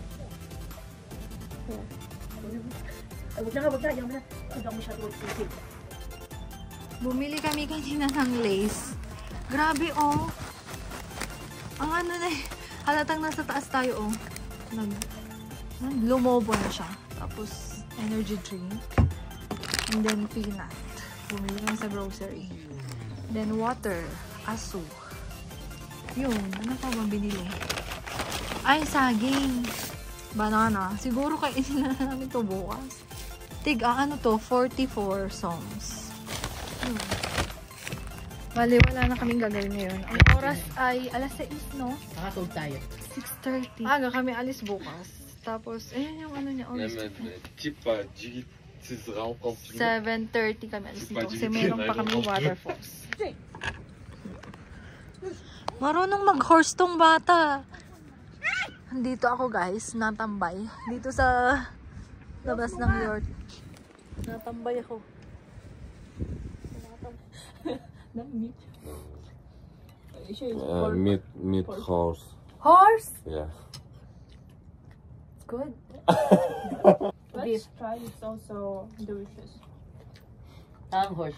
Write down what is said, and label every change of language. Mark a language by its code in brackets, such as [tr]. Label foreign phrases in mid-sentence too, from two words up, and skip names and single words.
[tl] Bumili kami kanina ng lace. Grabe, oh. Ang ano na eh. Halatang nasa taas tayo, oh. Lumobo na siya. Tapos, [en] energy drink. And then, peanut. [tl] Bumili kami sa grocery. [en] Then, water. [tl] Asu. Yun. Ano pa ba binili? Ay, saging. Banana. Siguro kainin na namin to bukas. Ano to? 44 songs. Bale, wala na kaming gagawin ngayon. Ang oras ay alas 6, no? Nakatog tayo. 6:30. Aga kami alis bukas. Tapos, ayun yung ano niya. [ru] Типа, с рамком. [tl] 7:30 kami alis dito. Kasi meron pa kami waterfalls. Marunong mag-horse tong bata. Nandito ako guys, natambay. Dito sa labas ng York. Natambay ako. [en] Meat horse. Horse? Yeah. It's good. Let's try. It's also delicious. [tl] Ang horse.